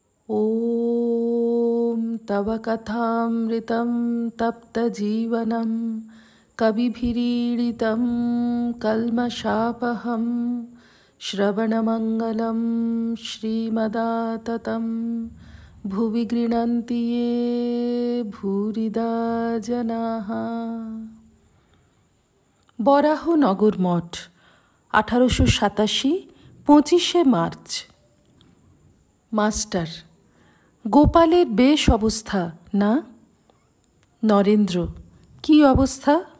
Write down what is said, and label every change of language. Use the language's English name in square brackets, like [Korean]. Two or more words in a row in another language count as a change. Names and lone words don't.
[Sanskrit] ॐ तव कथामृतं तप्तजीवनं कविभिरीडितं कल्मषापहं श्रवणमङ्गलं श्रीमदाततं भुवि गृह्णन्ति ये भूरिदा जनाः। [Bangla] বরাহনগর মঠ 1887 25শে মার্চ। মাস্টার, গোপালের বেশ অবস্থা না? নরেন্দ্র, কি অবস্থা?